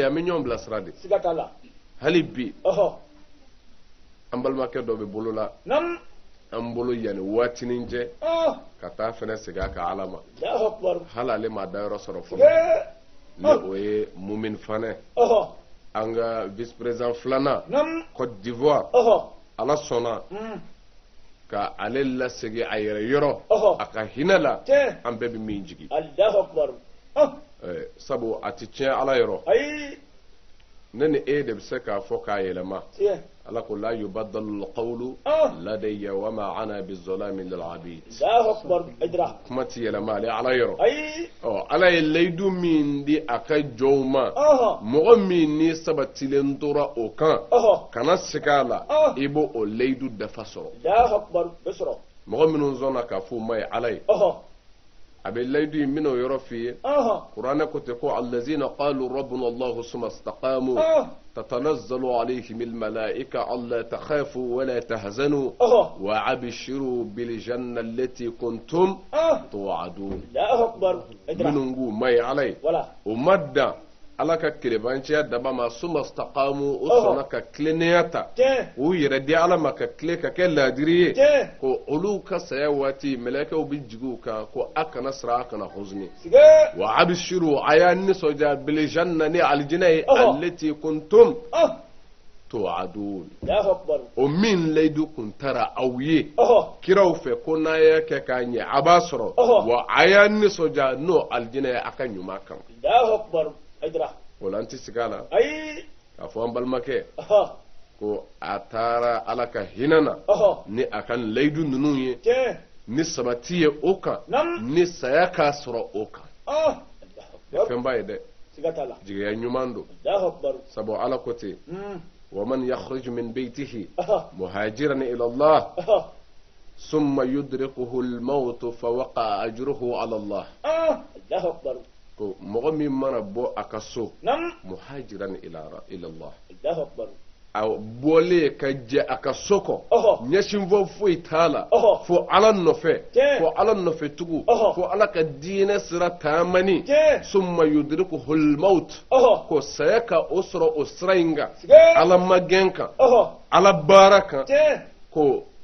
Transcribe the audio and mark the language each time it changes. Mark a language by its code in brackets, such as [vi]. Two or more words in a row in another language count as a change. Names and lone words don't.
[bm] an bɛ ɲɔgɔn bilasira de hali bi an balimakɛ dɔ bɛ bolo la an bolo yanni waatinin cɛ ka taa fɛnɛ segin a ka ala ma hali ale ma da yɔrɔ sɔrɔ fɔlɔ ni o ye mumin fanɛ an ka vice président filanan Côte d'Ivoire ala sɔnna ka ale lasegin a yɛrɛ yɔrɔ a ka hinɛ la an bɛɛ bɛ min jigi sabu a tɛ tiɲɛ ala yɔrɔ ne ni e de bɛ se k'a fɔ k'a yɛlɛma ala ko la [ar] يبدل القول لدي وما أنا بظلام للعبيد [bm] kuma ti yɛlɛma ale ala yɔrɔ ala ye layidu min di a ka jɔnw ma mɔgɔ min ni sabatilen tora o kan kana segin a la i b'o o layidu dafa sɔrɔ mɔgɔ minnu sɔnna k'a fɔ u ma ye ala ye a bɛ layidu in min'o yɔrɔ f'i ye kuranɛ ko ten ko [ar] الذين قالوا ربنا الله ثم استقاموا تتنزل عليهم الملائكة ألا تخافوا ولا تحزنوا وأبشروا بالجنة التي كنتم توعدون [bm] minnu k'u ma ye ala ye o ma dan ala ka kerebanciya daba ma [ar] ثم استقاموا [bm] o sɔnna ka tilennenya ta u yɛrɛ di ala ma ka tile ka kɛ laadiri ye ko olu ka saya waati mɛlɛkɛw bɛ jigi u kan ko a kana siran a kana husni [ar] وأبشروا [bm] a y'a nisɔndiya [ar] بالجنة [bm] ni aljinɛ ye [ar] التي كنتم توعدون [bm] o min layidu kun taara aw ye kiraw fɛ ko n'a y'a kɛ k'a ɲɛ a b'a sɔrɔ wa a y'a nisɔndiya n'o aljinɛ ye a ka ɲuman kama o la an tɛ sigi a la k'a fɔ an balimakɛ ko a taara ala ka hinɛ na ni a ka layidu ninnu ye ni sabati ye o kan ni saya k'a sɔrɔ o kan fɛn ba ye dɛ jigiya ɲuman don sabu ala ko ten [ar] ومن يخرج من بيته مهاجرا إلى الله ثم يدركه الموت فوقع أجره على الله [bm] ko mɔgɔ min mana bɔ a ka so [ar] مهاجرا إلى الله [bm] a bɔlen ka jɛ a ka so kɔ ɲɛsinfɔ foyi t'a la fo ala nɔfɛ fo ala nɔfɛ tugu fo ala ka diinɛ sira taamani [ar] ثم يدركه الموت [bm] ko saya ka o sɔrɔ o sira in kan ala magɛn kan ala baara kan ko